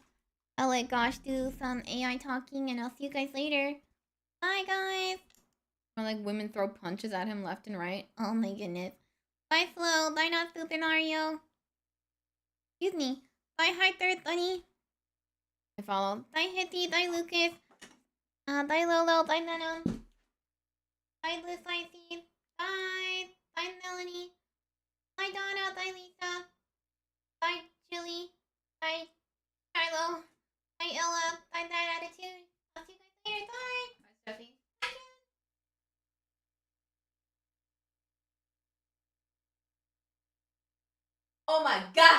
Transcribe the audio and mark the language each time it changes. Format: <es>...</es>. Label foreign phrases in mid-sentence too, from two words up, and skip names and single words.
<en>I'll let Gosh do some AI talking, and I'll see you guys later. Bye, guys. Or like women throw punches at him left and right. Oh my goodness. Bye, Flo. Bye, not Super Mario. Excuse me. Hi, Third Bunny. I follow. Hi, Hitty. Hi, Lucas. Hi, Lolo. Hi, Nano. Hi, Liz. Hi, Steve. Hi. Hi, Melanie. Hi, Donna. Hi, Lisa. Hi, Julie. Hi, Shiloh. Hi, Ella. Hi, That Attitude. I'll see you guys later. Bye. Hi, Steffi. Bye, Jen. Oh my god!</en>